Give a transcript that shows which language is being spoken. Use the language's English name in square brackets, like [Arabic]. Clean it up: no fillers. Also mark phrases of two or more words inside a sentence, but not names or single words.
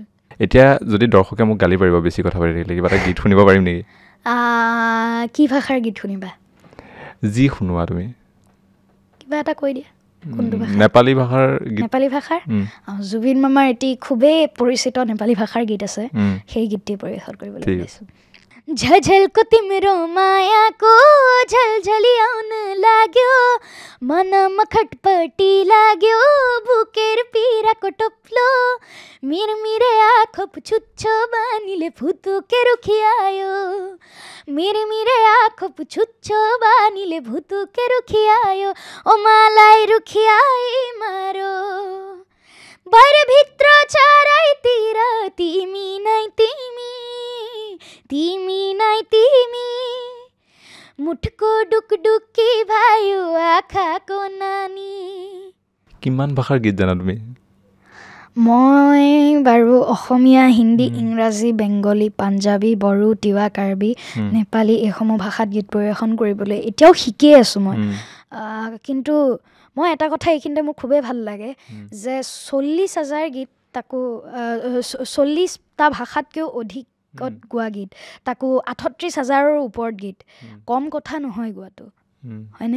[Assamese] এতিয়া যদি দৰ্শকে মোক গালি পাৰিব বেছি কথা পাতি থাকিলে কিবা এটা গীত শুনিব পাৰিম নেকি কি ভাষাৰ গীত শুনিবা যি শুনোৱা তুমি কিবা এটা কৈ দিয়া নেপালী ভাষাৰ জুবিন মামাৰ এটি খুবেই পৰিচিত নেপালী ভাষাৰ গীত আছে সেই গীতটি পৰিৱেশন কৰিবলৈ ওলাইছোঁ [Nepali] झझलको तिम्रो मायाको झलझली आउन लाग्यो मनमा खटपटी लाग्यो भुकेर पीराको टोप्लो मिरमिरे आँखो पुछुच्छो बानीले भुतुके रुखिआयो मिरमिरे आँखो पुछुच्छो बानीले भुतुके रुखिआयो ओ मलाई रुखिआई मारो बाहिर भित्र चारैतिर तिमी नै तिमी तिमी नै तिमी मुठको डुकडुकी भयो आँखाको नानी [Assamese] কিমান ভাষাৰ গীত জানা তুমি মই বাৰু অসমীয়া, হিন্দী, ইংৰাজী, বেংগলী, পাঞ্জাবী, বড়ো, তিৱা, কাৰ্বি, নেপালী এইসমূহ ভাষাত গীত পৰিৱেশন কৰিবলৈ এতিয়াও শিকিয়ে আছোঁ মই। কিন্তু মই এটা কথা এইখিনিতে মোৰ খুবেই ভাল লাগে যে 40,000 গীত, তাকো 40টা ভাষাতকৈও অধিকত গোৱা গীত, তাকো 38,000ৰ ওপৰত গীত, কম কথা নহয় গোৱাটো, হয়নে?